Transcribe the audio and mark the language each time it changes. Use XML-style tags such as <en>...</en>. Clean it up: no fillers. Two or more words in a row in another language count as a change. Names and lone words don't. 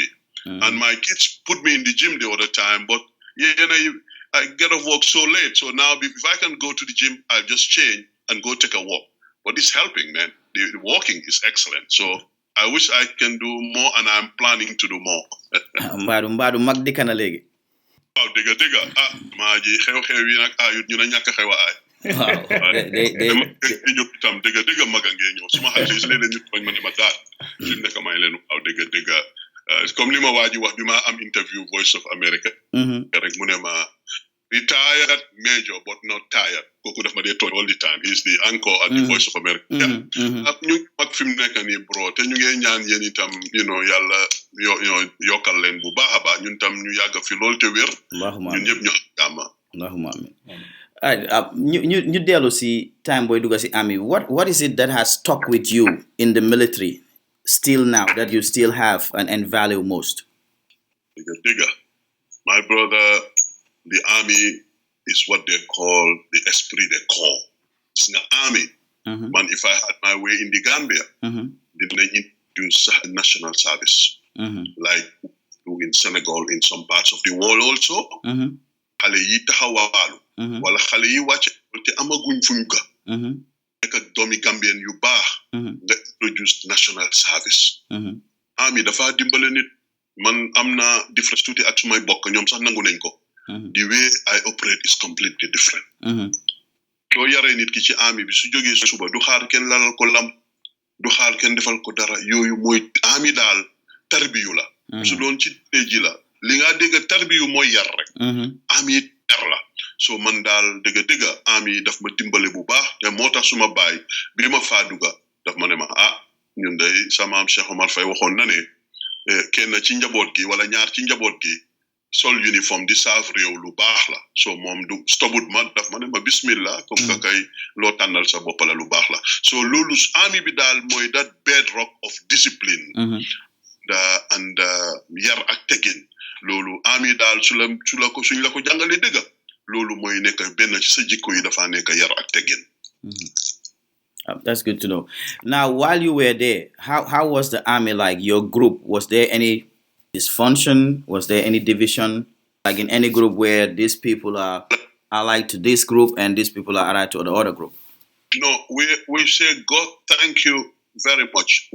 <en>Mm-hmm. And my kids put me in the gym the other time, but I get off work so late. So now, if I can go to the gym, I'll just change and go take a walk. But it's helping, man. The walking is excellent. So I wish I can do more, and I'm planning to do more.</en> <wo>Mbadu mag dikka na léegi. Waaw dëgga maa ji xew-xew yi nag ayut ñu ne ñàkk xew a aay. Waaw ñëw itam dëgga maga ngee ñëw suma xarit yi léeg-léeg ñu tooñ ma ne ma daal fi mu nekk may leen waaw dëgga comme li ma waa ji wax bi ma am interview Voice of America rek mu ne ma</wo> <en>retired major but not tired.</en> <wo>Kooku daf ma dee tooñ</wo> <en>all the time. He's the anchor at the Voice of America.</en> <wo>ñu mag fi mu nekk nii bro te ñu ngee ñaan yéen itam yàlla yokkal leen bu baax a baax ñun tam ñu yàgg fi loolu te wér. ñun ñëpp ñu am</wo> <ar>Allahumma amin.</ar> <wo>ñu dellu si time booy dugga si army.</wo> <en>What is it that has stuck with you in the military still now that you still have and value most?</en> <wo>Digga.</wo> <en>My brother, the army is what they call the</en> <fr>esprit de corps.</fr> <en>It's an army. Man, if I had my way in the Gambia, they introduce national service, like in Senegal, in some parts of the world also.</en> <wo>Xale yi taxawaalu wala xale yi wàcce te amaguñ fuñ ga nekk ak doomi Gambien yu baax nga</wo> <en>introduce national service.</en> <wo>Army dafa dimbale nit. Man am na difference tuuti ak sumay bokk ñoom sax nangu nañ ko.</wo> <en>The way I operate is completely different.</en> <wo>soo yaree nit ki ci army bi su jógee suba du xaar kenn lalal ko lam du xaar kenn defal ko dara yooyu mooy army daal tarbiyu la. su doon ci ji la li nga dégg tarbiyu mooy yar rek. army yar la. So man daal dëgg army daf ma dimbale bu baax te moo tax suma baay bi ma faa dugga daf ma ne ma ñun day sama am Sheikh Omar Faye waxoon na ne kenn ci njaboot gi wala ñaar ci njaboot gi sol uniforme di saaf réew lu baax la. So moom du stobut ma daf ma ne ma bismillah</wo> <fr>comme que</fr> <wo>kay loo tànnal sa bopp la lu baax la. So loolu army bi daal mooy</wo> <en>that bedrock of discipline and</en> <wo>yar ak teggin. Loolu army daal suñ la ko jàngalee dëgg loolu mooy nekk benn ci sa jikko yi dafa nekk yar ak teggin.</wo> <en>That's good to know. Now, while you were there, how was the army like? Your group, was there any dysfunction? Was there any division? Like in any group where these people are allied to this group and these people are allied to the other group. No, we say, God, thank you very much.</en>